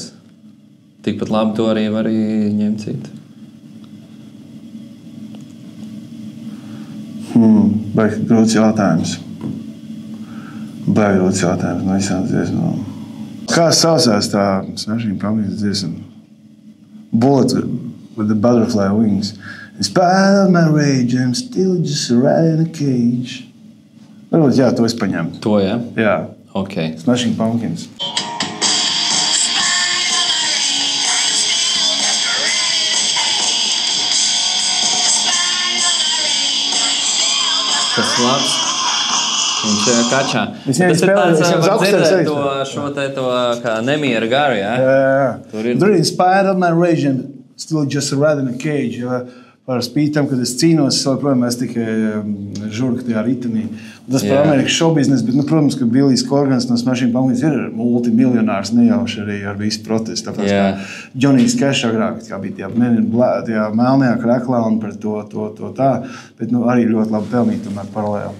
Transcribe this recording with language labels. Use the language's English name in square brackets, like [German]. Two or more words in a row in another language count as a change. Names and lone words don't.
[Latvian] Tikpat labi to arī var ņemt citu. Baigi grūts jautājums. No visām dziesmām. Kā saucās tā Smashing Pumpkins dziesma? Bullet with the butterfly wings. [English] In spite of my rage, I'm still just a rat in a cage. [Latvian] Varbūt, jā, to es paņemu. To, jā? Jā. Ok. Smashing Pumpkins. Tas labs. Viņš kačā. Tas ir tāds, šo kā nemiera garu, jā? Jā. Tur ir [English] in spite of my rage, I'm still just a rat in a cage. [Latvian] Par spīti tam, kad es cīnos, es joprojām esmu tikai žurka tajā ritenī. Tas par Amerikas šovbiznesu, bet, protams, ka Billijs Corgans no Smashing Pumpkins ir multimiljonārs nejauši arī ar visu protestu. Tāpēc kā Džonijs Kešs agrāk bija tajā melnajā kreklā un par to tā, bet arī ļoti labi pelnīt tomēr paralēli.